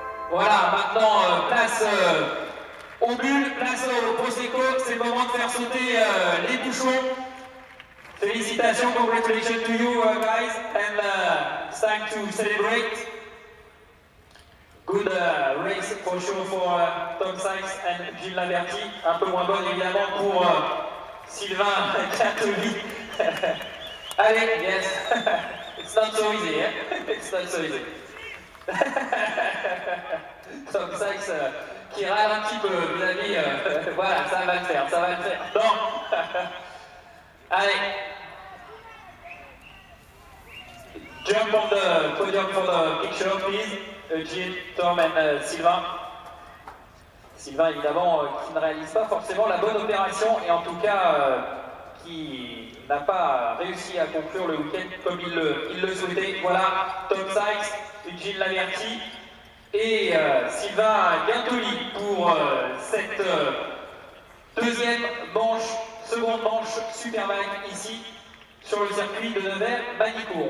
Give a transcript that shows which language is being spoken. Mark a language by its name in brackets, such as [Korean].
[French] Voilà, maintenant place aux bulles, place au Prosecco. C'est le moment de faire sauter les bouchons. [English] Félicitations, congratulations to you guys, and it's time to celebrate. Good race for sure for Tom Sykes and Eugène Laverty. [French] Un peu moins bonne évidemment pour Sylvain Catoli. [English] Allez, yes, it's not so easy, eh? It's not so easy. [French] Tom Sykes qui râle un petit peu, mes amis, voilà, ça va le faire, ça va le faire. Non. Allez. [English] Jump on the podium for the picture, please. Eugène, Tom and Sylvain. [French] Sylvain, évidemment, qui ne réalise pas forcément la bonne opération et en tout cas qui n'a pas réussi à conclure le week-end comme il le souhaitait. Voilà, Tom Sykes, Eugène Laverty et Sylvain Catoli pour cette deuxième manche, seconde manche Superbike ici sur le circuit de Nevers-Manicourt.